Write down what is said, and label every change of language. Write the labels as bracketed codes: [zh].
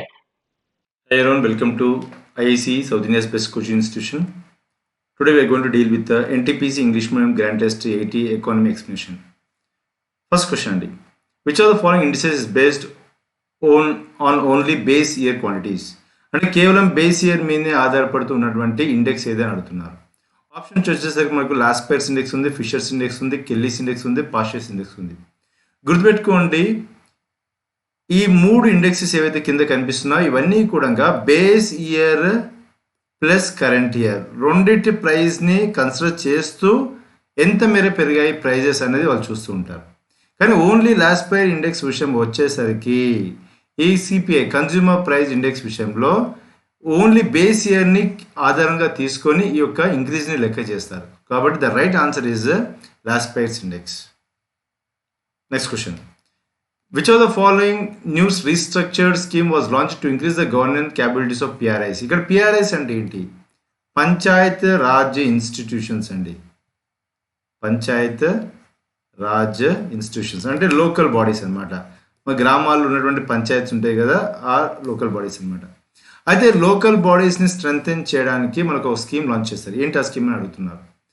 [en] Hi everyone, welcome to IACE, South India's best coaching institution. Today we are going to deal with the NTPC English Medium Grand Test 80 Economy Explanation. First question అండి, which of the following indices is based on only base year quantities? [te] అంటే కేవలం base year మీదనే ఆధారపడుతూ ఉన్నటువంటి index ఏదని అడుగుతున్నారు. Options వచ్చేసరికి మనకు లాస్పైర్స్ ఇండెక్స్ ఉంది, ఫిషర్స్ ఇండెక్స్ ఉంది, కెల్లీస్ ఇండెక్స్ ఉంది, పాస్చర్స్ ఇండెక్స్ ఉంది. గుర్తుపెట్టుకోండి, ఈ మూడు ఇండెక్సెస్ ఏవైతే కింద కనిపిస్తున్నాయో ఇవన్నీ కూడా base year plus current year రెండింటి ప్రైస్ని కన్సిడర్ చేస్తూ ఎంత మేర పెరిగాయి ప్రైజెస్ అనేది వాళ్ళు చూస్తూ ఉంటారు. కానీ ఓన్లీ లాస్ట్ పైర్ ఇండెక్స్ విషయం వచ్చేసరికి ఈ సిపిఐ కన్జ్యూమర్ ప్రైస్ ఇండెక్స్ విషయంలో ఓన్లీ బేస్ ఇయర్ని ఆధారంగా తీసుకొని ఈ యొక్క ఇంక్రీజ్ని లెక్క చేస్తారు. కాబట్టి the right answer is lost pairs index. [en] Next question, which of the following new restructured scheme was launched to increase the governance capabilities of PRIs? [te] ఇక్కడ PRIs అంటే ఏంటి? పంచాయత్ రాజ్ ఇన్స్టిట్యూషన్స్ అండి. పంచాయత్ రాజ్ ఇన్స్టిట్యూషన్స్ అంటే లోకల్ బాడీస్ అనమాట. మా గ్రామాల్లో ఉన్నటువంటి పంచాయత్స్ ఉంటాయి కదా, ఆ లోకల్ బాడీస్ అనమాట. అయితే లోకల్ బాడీస్ని స్ట్రెంగ్తెన్ చేయడానికి మనకు ఒక స్కీమ్ లాంచ్ చేస్తారు. ఏంటి ఆ స్కీమ్ అని అడుగుతున్నారు.